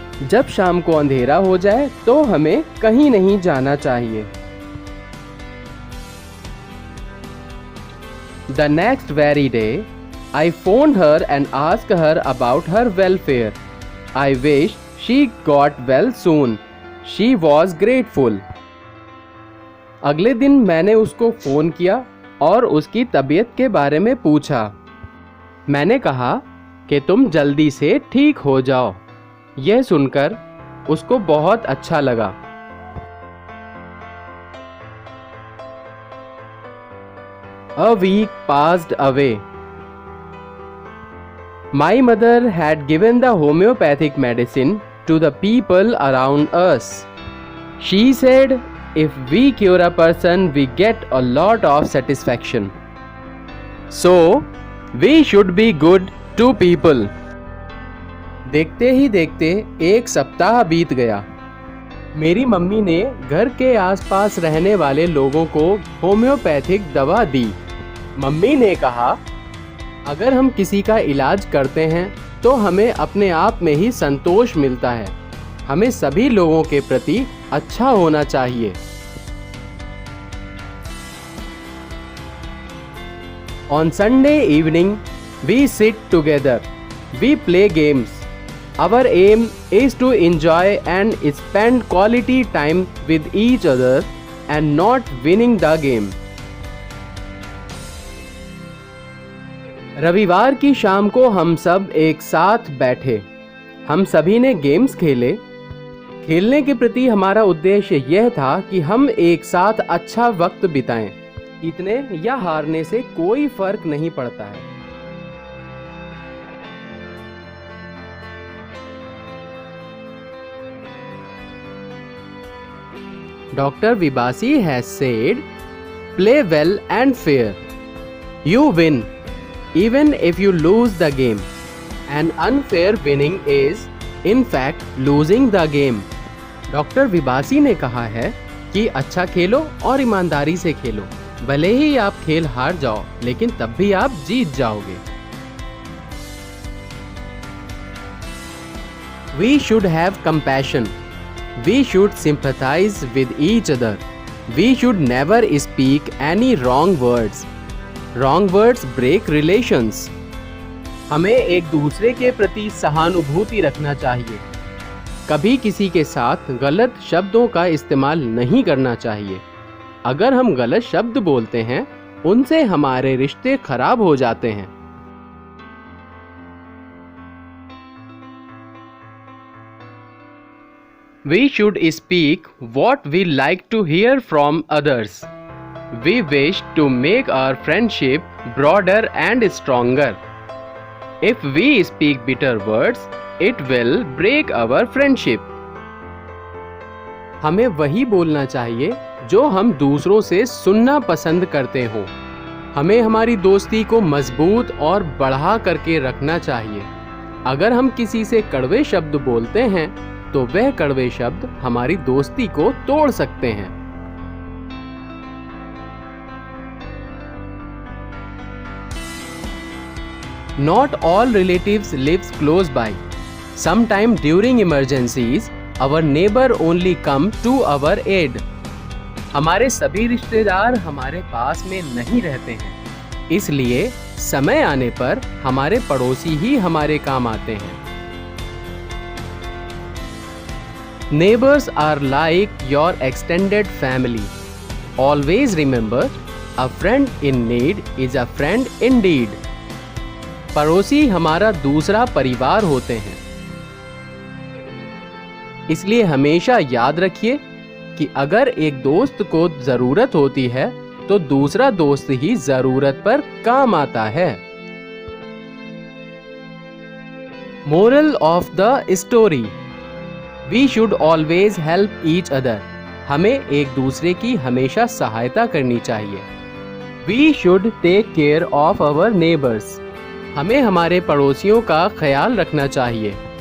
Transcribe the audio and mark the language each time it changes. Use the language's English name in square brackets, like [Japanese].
[Hindi] जब शाम को अंधेरा हो जाए तो हमें कहीं नहीं जाना चाहिए। [English] The next very day, I phoned her and asked her about her welfare. I wish she got well soon. She was grateful. [Hindi] अगले दिन मैंने उसको फ़ोन किया और उसकी तबीयत के बारे में पूछा। मैंने कहा कि तुम जल्दी से ठीक हो जाओ। यह सुनकर उसको बहुत अच्छा लगा। [English] A week passed away. My mother had given the homeopathic medicine to the people around us. She said, if we cure a person, we get a lot of satisfaction. So, we should be good to people. [Hindi] देखते ही देखते एक सप्ताह बीत गया। मेरी mummy ने घर के आसपास रहने वाले लोगों को होम्योपैथिक दवा दी। मम्मी ने कहा, अगर हम किसी का इलाज करते हैं तो हमें अपने आप में ही संतोष मिलता है। हमें सभी लोगों के प्रति अच्छा होना चाहिए। [English] On Sunday evening, we sit together. We play games. Our aim is to enjoy and spend quality time with each other and not winning the game. [Hindi] रविवार की शाम को हम सब एक साथ बैठे। हम सभी ने गेम्स खेले। खेलने के प्रति हमारा उद्देश्य यह था कि हम एक साथ अच्छा वक्त बिताएं। जीतने या हारने से कोई फर्क नहीं पड़ता है। [English] Dr. Vibasi has said, play well and fair. You win, even if you lose the game. An unfair winning is, in fact, losing the game. [Hindi] Doctor विबासी ने कहा है कि अच्छा खेलो और ईमानदारी से खेलो। भले ही आप खेल हार जाओ, लेकिन तब भी आप जीत जाओगे। [English] We should have compassion. We should sympathize with each other. We should never speak any wrong words. Wrong words break relations. [Hindi] हमें एक दूसरे के प्रति सहानुभूति रखना चाहिए। कभी किसी के साथ गलत शब्दों का इस्तेमाल नहीं करना चाहिए। अगर हम गलत शब्द बोलते हैं, उनसे हमारे रिश्ते खराब हो जाते हैं। [English] We should speak what we like to hear from others. We wish to make our friendship broader and stronger. If we speak bitter words, it will break our friendship. [Hindi] हमें वही बोलना चाहिए जो हम दूसरों से सुनना पसंद करते हों। हमें हमारी दोस्ती को मजबूत और बढ़ा करके रखना चाहिए। अगर हम किसी से कड़वे शब्द बोलते हैं, तो वह कड़वे शब्द हमारी दोस्ती को तोड़ सकते हैं। [English] Not all relatives lives close by. Sometime during emergencies, our neighbor only come to our aid. [Hindi] हमारे सभी रिश्तेदार हमारे पास में नहीं रहते हैं, इसलिए समय आने पर हमारे पड़ोसी ही हमारे काम आते हैं। [English] Neighbors are like your extended family. Always remember, a friend in need is a friend indeed. [Hindi] पड़ोसी हमारा दूसरा परिवार होते हैं, इसलिए हमेशा याद रखिए कि अगर एक दोस्त को जरूरत होती है, तो दूसरा दोस्त ही जरूरत पर काम आता है। [English] Moral of the story: We should always help each other. [Hindi] हमें एक दूसरे की हमेशा सहायता करनी चाहिए। [English] We should take care of our neighbors. [Hindi] हमें हमारे पड़ोसियों का ख्याल रखना चाहिए।